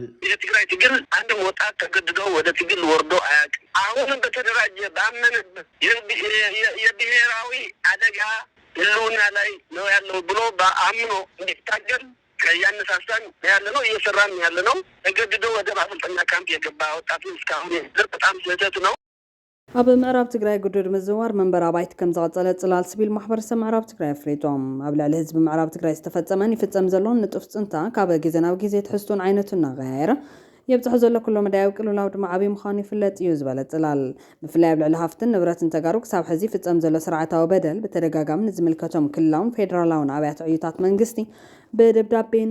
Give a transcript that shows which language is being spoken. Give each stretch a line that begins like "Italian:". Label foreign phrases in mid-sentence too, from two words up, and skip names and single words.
Amharic: የትግራይ ትግል አንድም ወጣት ተገድዶ ወደ ትግል ወርዶ አያውቅም። አሁንም በተደራጀ ባመነበት የብሔራዊ አደጋ ህልውና ላይ ነው ያለው ብሎ በአምኖ እንዲታገል ያነሳሳን ያለ ነው፣ እየሰራን ያለ ነው። ተገድዶ ወደ ማሰልጠኛ ካምፕ የገባ ወጣቱ እስካሁን በጣም ስህተት ነው።
Tigrinya: ኣብ ምዕራብ ትግራይ ጉዱድ ምዝዋር መንበር ኣባይቲ ከም ዝቐፀለ ጽላል ሲቪል ማሕበረሰብ ምዕራብ ትግራይ ኣፍሊጦም ኣብ ልዕሊ ህዝቢ ምዕራብ ትግራይ ዝተፈጸመን ይፍጸም ዘሎን ንጡፍ ጽንታ ካብ ግዜ ናብ ግዜ ትሕዝቶን ዓይነቱን እናቀያየረ የብፅሕ ዘሎ ኩሎ መዳያዊ ቅልውላው ድማ ዓብዪ ምዃኑ ይፍለጥ እዩ ዝበለ ጽላል ብፍላይ ኣብ ልዕሊ ሃፍትን ንብረትን ተጋሩ ክሳብ ሕዚ ፍጸም ዘሎ ስርዓታዊ በደል ብተደጋጋሚ ንዝምልከቶም ክልላውን ፌደራላውን ኣብያተ ዕዩታት መንግስቲ ብደብዳቤን